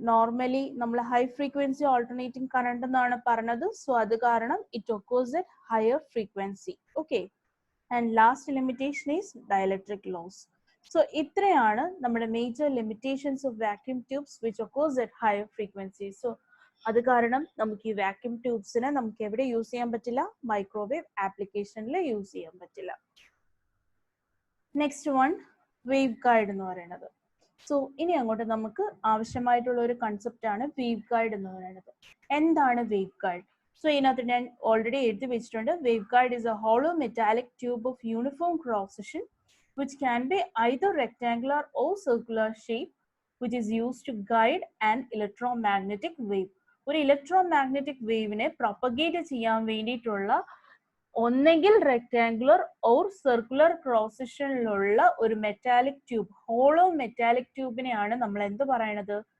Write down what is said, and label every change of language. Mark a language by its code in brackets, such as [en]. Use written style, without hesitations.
[en] Normally നമ്മൾ high frequency alternating current [ml] എന്നാണ് പറഞ്ഞത്. [en] so [ml] അത് കാരണം [en] it occurs at higher frequency. Okay. And last limitation is dielectric loss. So [ml] ഇത്രയാണ് നമ്മുടെ [en] major limitations of vacuum tubes which occurs at higher frequency. [ml] So അത് കാരണം നമുക്ക് ഈ വാക്യൂം ട്യൂബ്സിനെ നമുക്ക് എവിടെ യൂസ് ചെയ്യാൻ പറ്റില്ല? മൈക്രോവേവ് ആപ്ലിക്കേഷനിൽ യൂസ് ചെയ്യാൻ പറ്റില്ല. നെക്സ്റ്റ് വൺ, വേവ് ഗൈഡ് എന്ന് പറയുന്നത്. സോ ഇനി അങ്ങോട്ട് നമുക്ക് ആവശ്യമായിട്ടുള്ള ഒരു കൺസെപ്റ്റ് ആണ് വേവ് ഗൈഡ് എന്ന് പറയുന്നത്. എന്താണ് വേവ് ഗൈഡ്? സോ ഇതിനകത്ത് ഞാൻ ഓൾറെഡി എഴുതി വെച്ചിട്ടുണ്ട്. [en] Wave guide is a hollow metallic tube of uniform cross section which can be either rectangular or circular shape which is used to guide an electromagnetic wave. [ml] ഒരു electromagnetic വേവിനെ propagate ചെയ്യാൻ വേണ്ടിയിട്ടുള്ള ഒന്നെങ്കിൽ rectangular or circular cross സെക്ഷനിലുള്ള ഒരു metallic tube, hollow metallic ട്യൂബിനെയാണ് നമ്മൾ എന്ത് പറയണത്?